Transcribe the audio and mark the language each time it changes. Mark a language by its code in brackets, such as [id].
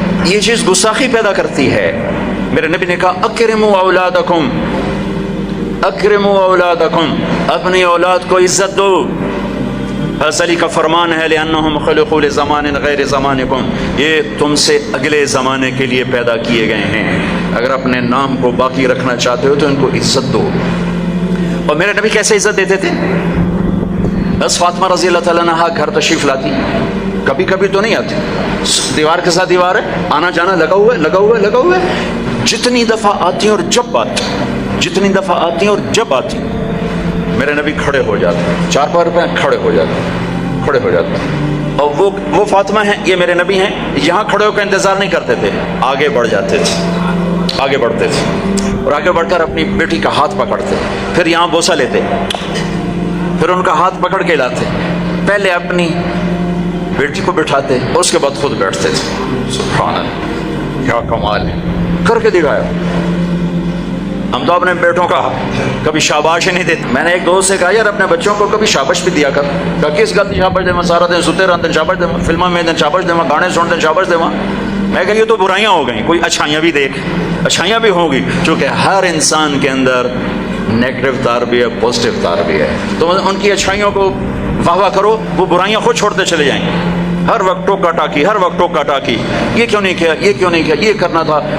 [ur] یہ چیز گستاخی پیدا کرتی ہے. میرے نبی نے کہا [ar] اکرموا اولادکم، اکرموا اولادکم، [ur] اپنی اولاد کو عزت دو. حضرت علی کا فرمان ہے [ar] لأنہم خلقوا لزمان غیر زمانکم، [ur] یہ تم سے اگلے زمانے کے لیے پیدا کیے گئے ہیں. اگر اپنے نام کو باقی رکھنا چاہتے ہو تو ان کو عزت دو. اور میرے نبی کیسے عزت دیتے تھے؟ بس فاطمہ رضی اللہ تعالیٰ عنہا گھر تشریف لاتی، کبھی کبھی تو نہیں آتی، دیوار کے ساتھ دیوار ہے، آنا جانا لگا ہوا ہے، لگا ہوا ہے، لگا ہوا ہے. جتنی دفعہ آتی ہیں اور جب آتی، جتنی دفعہ آتی ہیں اور جب آتی، میرے نبی کھڑے ہو جاتے، 4 پیر پہ کھڑے ہو جاتے، کھڑے ہو جاتے. اور وہ فاطمہ ہیں، یہ میرے نبی ہیں، یہاں کھڑے ہو کے انتظار نہیں کرتے تھے، آگے بڑھ جاتے تھے، آگے بڑھتے تھے اور آگے بڑھ کر اپنی بیٹی کا ہاتھ پکڑتے، پھر یہاں بوسہ لیتے، پھر ان کا ہاتھ پکڑ کے لاتے، پہلے اپنی بیٹی کو بٹھاتے اور اس کے بعد خود بیٹھتے تھے. سبحان اللہ، کیا کمال ہے، کر کے دکھایا. ہم تو اپنے بیٹوں کا کبھی شاباش ہی نہیں دیتے. میں نے ایک دوست سے کہا یار اپنے بچوں کو کبھی شاباش بھی دیا کر. [pa] کہا کس گل کی شاباش دے سارا دن ستے رہتے شاباش دے فلموں میں شاباش دے گانے سنتے شاباش دے. [ur] میں کہا یہ تو برائیاں ہو گئیں, کوئی اچھائیاں بھی دیکھ. اچھائیاں بھی ہوں گی چونکہ ہر انسان کے اندر نیگیٹو تار بھی ہے, پازیٹیو تار بھی ہے. تو ان کی اچھائیوں کو واہ واہ کرو, وہ برائیاں خود چھوڑتے چلے جائیں گے. ہر وقت ٹوکا ٹاکی, ہر وقت ٹوکا ٹاکی, یہ کیوں نہیں کیا, یہ کیوں نہیں کیا, یہ کرنا تھا.